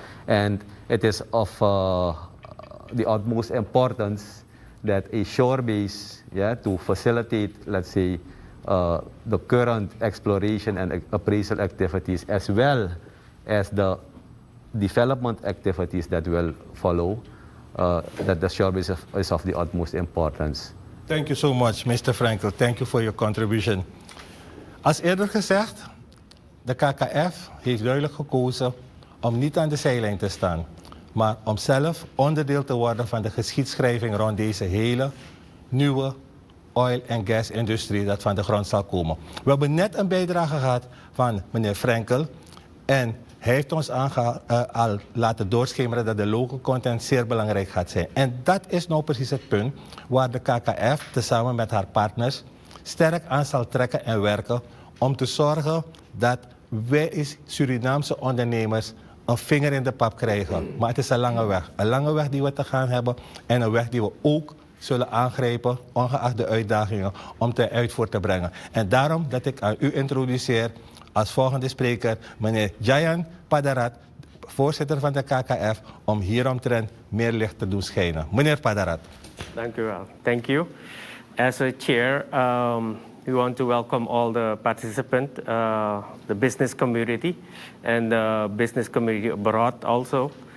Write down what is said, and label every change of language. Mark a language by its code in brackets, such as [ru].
[en] And it is of the utmost importance that a shore base, to facilitate, let's say, the current exploration and appraisal activities, as well as the development activities that will follow, that the shore base is of the utmost importance. Thank you so much, Mr. Frankel. Thank you for your contribution. [nl] Als eerder gezegd, de KKF heeft duidelijk gekozen om niet aan de zijlijn te staan, maar om zelf onderdeel te worden van de geschiedschrijving rond deze hele nieuwe oil- en gas-industrie dat van de grond zal komen. We hebben net een bijdrage gehad van meneer Frankel en hij heeft ons al laten doorschemeren dat de local content zeer belangrijk gaat zijn. En dat is nou precies het punt waar de KKF tezamen met haar partners sterk aan zal trekken en werken om te zorgen dat wij als Surinaamse ondernemers een vinger in de pap krijgen. Maar het is een lange weg. Een lange weg die we te gaan hebben en een weg die we ook zullen aangrijpen, ongeacht de uitdagingen, om ten uitvoer te brengen. En daarom dat ik aan u introduceer als volgende spreker meneer Jayan Padarat, voorzitter van de KKF, om hieromtrent meer licht te doen schijnen. Meneer Padarat. Dank u wel. [en] Thank you. As a chair, we want to welcome all the participants, the business community, and the business community abroad also.